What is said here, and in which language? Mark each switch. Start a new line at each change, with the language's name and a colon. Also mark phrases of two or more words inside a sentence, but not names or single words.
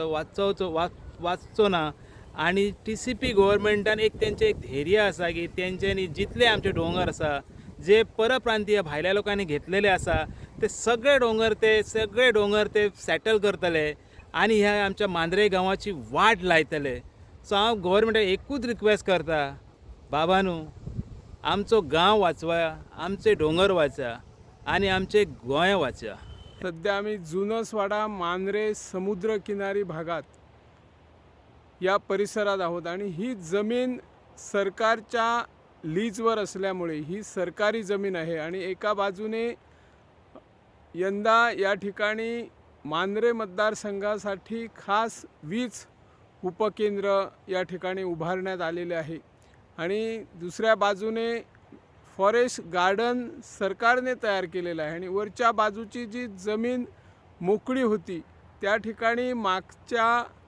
Konkani: वाचचो ना आनी TCP गव्हर्मेंटान एक तेंचें एक धैर्य आसा की तेंच्यांनी जितले आमचे डोंगर आसा जे परप्रांतीय भायल्या लोकांनी घेतलेले आसा ते सगळे डोंगर ते सेटल करतले आनी ह्या आमच्या मांद्रे गांवाची वाट लायतले। सो हांव गव्हर्मेंटाक एकूच रिक्वेस्ट करता, बाबानू आमचो गांव वाचवा, आमचे डोंगर वाचा आनी आमचे गोंय वाचा।
Marathi: सध्या आम्ही जुनसवाडा मांद्रे समुद्र किनारी भागात या परिसरात आहोत आणि ही जमीन सरकारच्या लीजवर असल्यामुळे ही सरकारी जमीन आहे आणि एका बाजूने यंदा या ठिकाणी मांद्रे मतदारसंघासाठी खास वीज उपकेंद्र या ठिकाणी उभारण्यात आलेले आहे आणि दुसऱ्या बाजूने फॉरेस्ट गार्डन सरकारने तयार केलेलं आहे आणि वरच्या बाजूची जी जमीन मोकळी होती त्या ठिकाणी मागच्या